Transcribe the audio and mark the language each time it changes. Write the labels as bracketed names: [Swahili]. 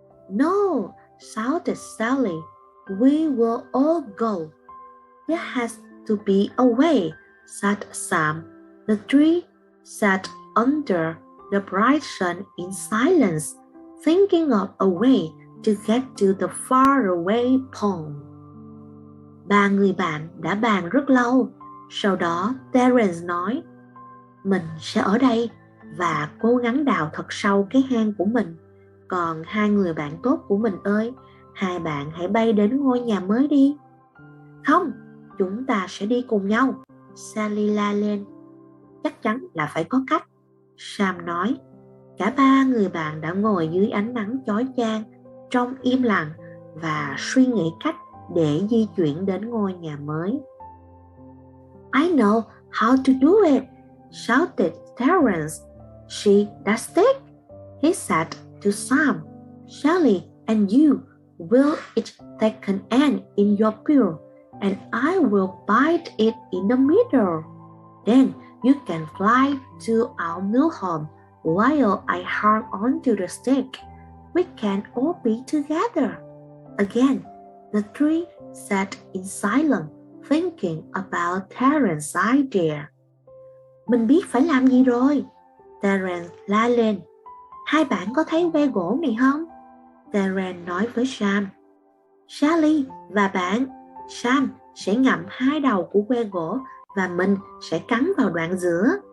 [English] No, shouted Sally, we will all go. There has to be a way, said Sam. The three sat under the bright sun in silence, thinking of a way to get to the faraway pond. [Vietnamese] Ba người bạn đã bàn rất lâu. Sau đó Terrence nói, mình sẽ ở đây và cố gắng đào thật sâu cái hang của mình. Còn hai người bạn tốt của mình ơi, hai bạn hãy bay đến ngôi nhà mới đi. Không, chúng ta sẽ đi cùng nhau, Sally la lên. Chắc chắn là phải có cách, Sam nói. Cả ba người bạn đã ngồi dưới ánh nắng chói chang, trong im lặng và suy nghĩ cách để di chuyển đến ngôi nhà mới. [English] I know how to do it, shouted Terrence. She does it, he said to Sam. Sally and you will each take an end in your bill, and I will bite it in the middle. Then you can fly to our new home while I hang on to the stick. We can all be together. Again, the three sat in silence, thinking about Terrance's idea. [Vietnamese] Mình biết phải làm gì rồi, Terrance la lên. Hai bạn có thấy que gỗ này không? Terrance nói với Sam. Sally và bạn, Sam sẽ ngậm hai đầu của que gỗ và mình sẽ cắn vào đoạn giữa.